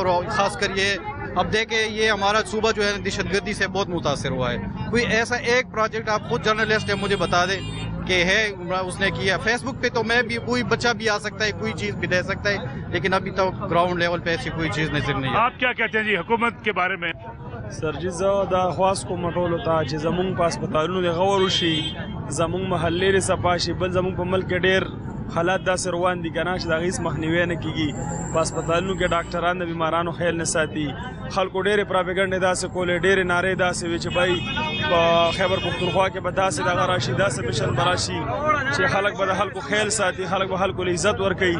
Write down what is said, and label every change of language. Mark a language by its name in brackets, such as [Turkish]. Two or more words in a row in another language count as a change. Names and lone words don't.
[Urdu] اور خاص کر یہ اب دیکھیں یہ ہمارا صوبہ جو ہے دہشت گردی سے بہت متاثر ہوا ہے. کوئی ایسا ایک پروجیکٹ آپ خود جرنلسٹ ہے مجھے بتا دیں کہ ہے اس نے کیا. فیس بک پہ تو میں بھی کوئی بچہ بھی آ سکتا ہے, کوئی چیز بھی دے سکتا ہے, لیکن ابھی تک [English] ground level [Urdu] پہ ایسی کوئی چیز نظر نہیں ہے. آپ کیا کہتے ہیں جی حکومت کے بارے میں؟ [Pashto] سر جی زه دا خواست کوم ټولو ته چې زمونږ په هسپتالونو د غور وشي, زمونږ محلې لرې صفا شي. بل زمونږ په ملک کې ډېر حالات داسې روان دي که نه چې د هغې هېڅ مخنیوی نه کېږي. په هسپتالونو کې ډاکټران د بیمارانو خیال نه ساتي. خلکو ډېرې پراپېګنډې داسې کولې, ډېرې نارې داسې وې چې بھائی په خیبر پختونخوا کې به داسې دغه راشي, داسې مشن به راشي چې خلک به د خلکو خیال ساتي, خلک به خلکو له عزت ورکوي.